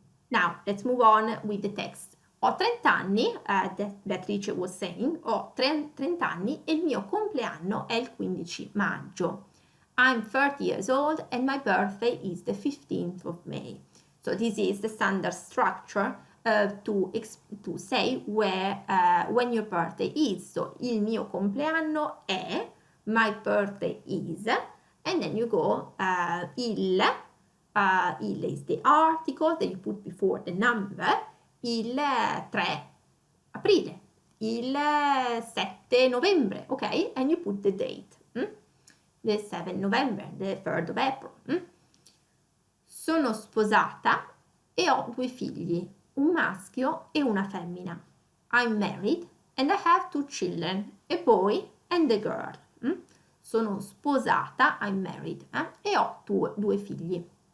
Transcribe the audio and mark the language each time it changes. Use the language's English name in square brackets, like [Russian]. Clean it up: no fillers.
[English] Now, let's move on with the text. [Italian] Ho 30 anni, [English] Beatrice was saying, [Italian] ho 30 anni e il mio compleanno è il 15 maggio. [English] I'm 30 years old and my birthday is the 15th of May. So this is the standard structure to say where, when your birthday is. So, [Italian] il mio compleanno è, [English] my birthday is, and then you go, il is the article that you put before the number, [Italian] il 3 aprile, il 7 novembre, [English] ok? And you put the date, the 7 November, the 3rd of April. [Italian] Sono sposata e ho 2 figli, un maschio e una femmina. [English] I'm married and I have 2 children, a boy and a girl. [Italian] Sono sposata, [English] I'm married, [Italian] e ho 2 figli.